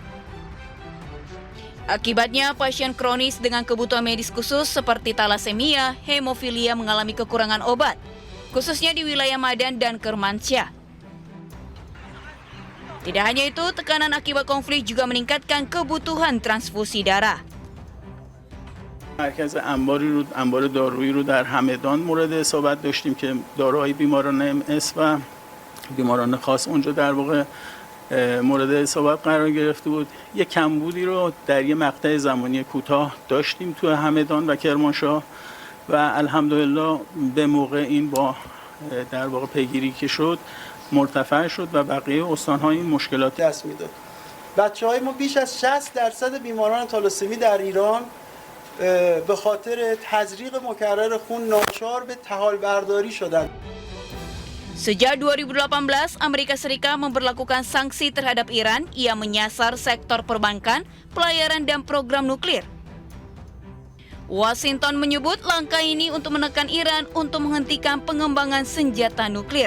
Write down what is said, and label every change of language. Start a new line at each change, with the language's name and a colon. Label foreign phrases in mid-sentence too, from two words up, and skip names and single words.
Indonesian: Akibatnya, pasien kronis dengan kebutuhan medis khusus seperti talasemia, hemofilia mengalami kekurangan obat, khususnya di wilayah Madan dan Kermansyah. Tidak hanya itu, tekanan akibat konflik juga meningkatkan kebutuhan transfusi darah.
Persian: مرکز انبار دارویی رو در همدان مورد اصابت داشتیم که داروهای بیماران MS و بیماران خاص اونجا در واقع مورد اصابت قرار گرفته بود. یه کمبودی رو در یه مقطع زمانی کوتاه داشتیم تو همدان و کرمانشاه و الحمدلله به موقع این با در واقع پیگیری که شد مرتفع شد و بقیه استان‌ها این مشکلات دست میداد. بچه‌های ما بیش از 60% بیماران تالاسمی در ایران به خاطر تزریق مکرر خون ناچار به تحال برداری شدند.
Indonesian: Sejak 2018, Amerika Serikat memberlakukan sanksi terhadap Iran yang menyasar sektor perbankan, pelayaran, dan program nuklir. Washington menyebut langkah ini untuk menekan Iran untuk menghentikan pengembangan senjata nuklir.